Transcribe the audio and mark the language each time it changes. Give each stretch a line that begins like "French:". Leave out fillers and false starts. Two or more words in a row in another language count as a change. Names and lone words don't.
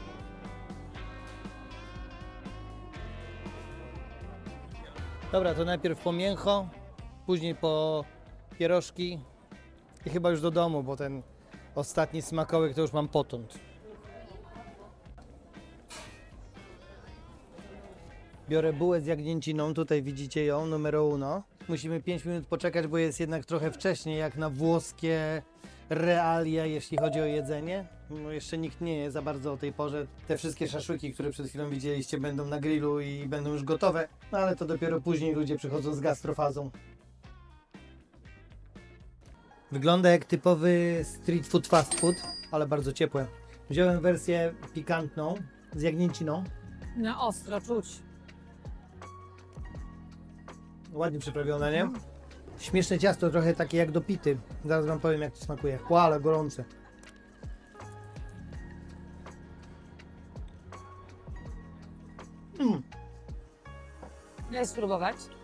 Polish: Dobra, to najpierw po mięcho, później po pierożki i chyba już do domu, bo ten ostatni smakołek to już mam potąd. Biorę bułę z jagnięciną, tutaj widzicie ją,
Italian: numero uno.
Polish: Musimy 5 minut poczekać, bo jest jednak trochę wcześniej jak na włoskie realia, jeśli chodzi o jedzenie. No jeszcze nikt nie je za bardzo o tej porze. Te wszystkie szaszłyki, które przed chwilą widzieliście, będą na grillu i będą już gotowe, no ale to dopiero później ludzie przychodzą z gastrofazą. Wygląda jak typowy
English: street food, fast food,
Polish: ale bardzo ciepłe. Wziąłem wersję pikantną z jagnięciną. Na ostro czuć. Ładnie przyprawione, nie? Śmieszne ciasto, trochę takie jak do pity. Zaraz wam powiem, jak to smakuje. Ale gorące. Daj spróbować.